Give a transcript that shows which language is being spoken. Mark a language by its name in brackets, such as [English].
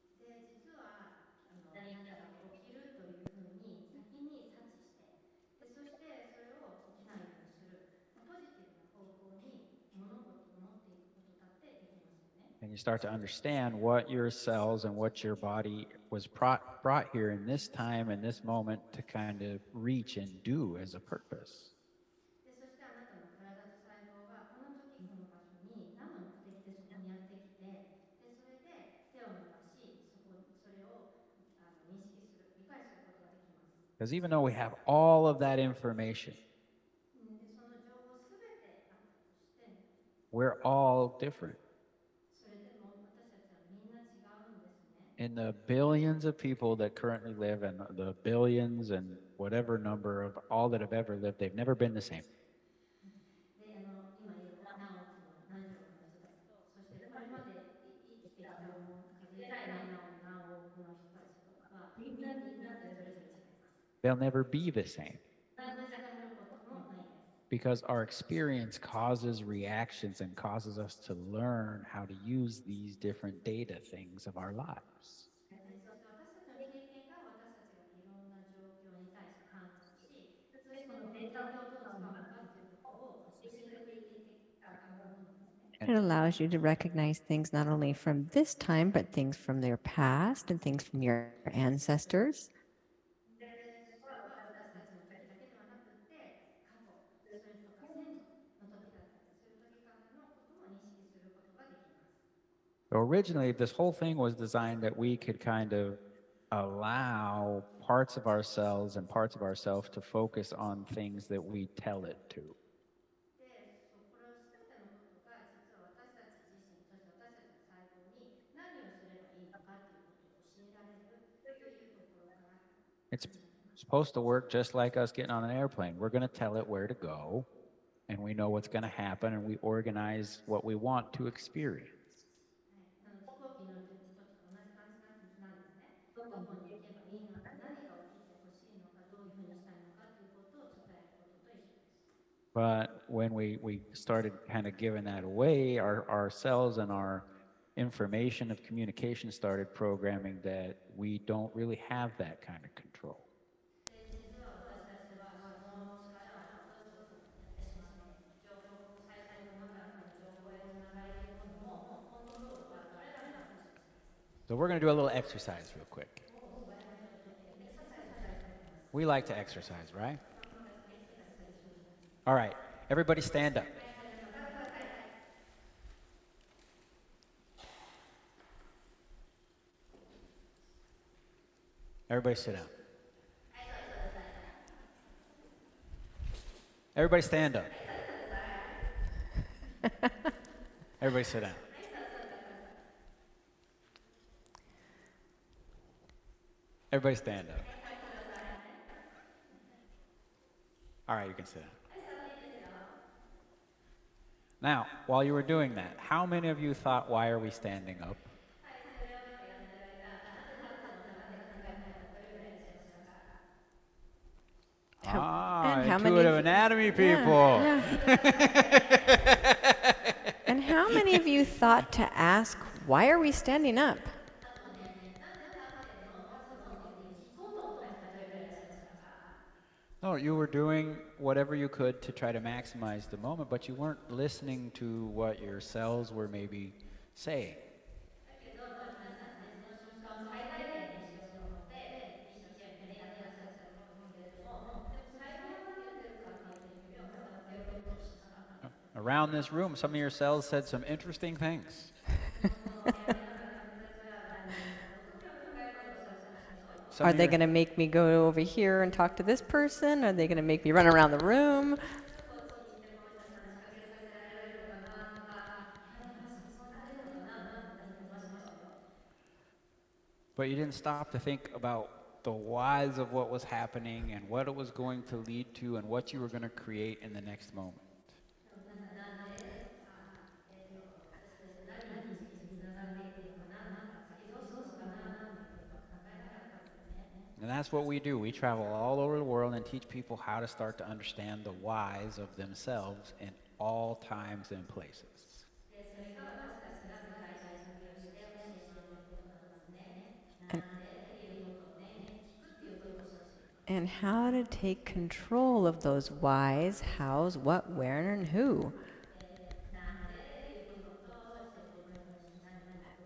[Japanese] で、実は何かが起きるというふうに先に察知して、でそしてそれを起きないようにする [English] start to understand what your cells and what your body was brought here in this time and this moment to kind of reach and do as a purpose. [Japanese] でそしてあなたの体と細胞がこの時この場所に何の目的でそこにやってきて、でそれで手を伸ばしそれを認識する理解することができます。 [English] Because even though we have all of that information, [Japanese] でその情報すべてあったとしても、 [English] we're all different. [Japanese] それでも私たちはみんな違うんですね。 [English] In the billions of people that currently live and the billions and whatever number of all that have ever lived, they've never been the same. [Japanese] で今いる何億の何十億の人たちと、そしてこれまで生きてきた数えきれない何億の人たちとはみんなそれぞれ違います。 [English] They'll never be the same [Japanese] 同じであることもないです。 [English] because our experience causes reactions and causes us to learn how to use these different data things of our lives. [Japanese] そして私たちの経験が私たちがいろんな状況に対して判断し、そしてこのデータをどう使うのかっていうことを教えてくれていたものなんですね。 [English] It allows you to recognize things not only from this time, but things from their past and things from your ancestors. [Japanese] でそれは私たちの時だけではなくて、過去それとか先祖の時だったり、そういう時からのことも認識することができます。 [English] So originally, this whole thing was designed that we could kind of allow parts of ourselves and parts of ourselves to focus on things that we tell it to. [Japanese] でこれを全てのことが実は私たち自身、そして私たちの細胞に何をすればいいのかっていうことを教えられるというところから始 [English] It's [Japanese] まります。 [English] supposed to work just like us getting on an airplane. We're going to tell it where to go, and we know what's going to happen, and we organize what we want to experience. [Japanese] はい、飛行機に乗る時と同じ感じなんですね。どこに行けばいいのか、何が起きてほしいのか、どういうふうにしたいのかということを伝えることと一緒です。 [English] But when we started kind of giving that away, our cells and our information of communication started programming that we don't really have that kind of control. [Japanese] で実は私たちはその力を落とすようになってしまって、細胞の中からの情報やつながりというものもコントロールが取れなくなってしまいます。 [English] So we're going to do a little exercise real quick. [Japanese] 素早くちょっとエクササイズしたいと思います。 [English] We like to exercise, right? [Japanese] 私たちエクササイズしたりします。 [English] All right, everybody stand up. [Japanese] はい、じゃあ皆さん立ってください。 [English] Everybody sit down. [Japanese] はい、座ってください。 [English] Everybody stand up. [Japanese] はい、座ってください。 [English] Everybody sit down. [Japanese] はい、座ってください。 [English] Everybody stand up. [Japanese] はい、座ってください。 [English] All right, you can sit down. [Japanese] はい、座っていいですよ。 [English] Now, while you were doing that, how many of you thought, why are we standing up? [Japanese] はい、それをちょっとやってる間、なぜ立ってるのかなって考えた方、どれぐらいいらっしゃいましたか？ Ah, [English] and how many intuitive of you- anatomy Yeah, people. yeah. And how many of you thought to ask, why are we standing up? [Japanese] あとね、なんで立ってるの？ [English] What's the point [Japanese] って聞こうと思った人はどれぐらいいらっしゃいましたか？ [English] No, you were doing whatever you could to try to maximize the moment, but you weren't listening to what your cells were maybe saying. [Japanese] だけど、皆さんね、その瞬間を最大限にしようと思って、一生懸命やってらっしゃったと思うんですけれども、でも細胞が何言ってるかっていう時をまだ受けようとしなかったんです。 [English] Around this room, some of your cells said some interesting things. [Japanese] この部屋の中の人たちは、とても興味深いことをおっしゃってましたよ。 [English] Some Are of they your- going to make me go over here and talk to this person? Are they going to make me run around the room? [Japanese] こっちに来てこの人に話しかけさせられるのかなとか、そうされるのかななんて思いましたよ。 [English] But you didn't stop to think about the whys of what was happening and what it was going to lead to and what you were going to create in the next moment. [Japanese] 皆さんなんで、私たちが何につながっていくのかな、なんか次どうするのかななんていうことを考えなかったんですよね。 [English] And that's what we do. We travel all over the world and teach people how to start to understand the whys of themselves in all times and places. [Japanese] で、それが私たちが世界中旅をして教えていることなんですね。なんでっていうことをね、聞くっていうことを教えている。 [English] And how to take control of those whys, hows, what, where, and who. [Japanese] なんでっていうことと、そして自分の何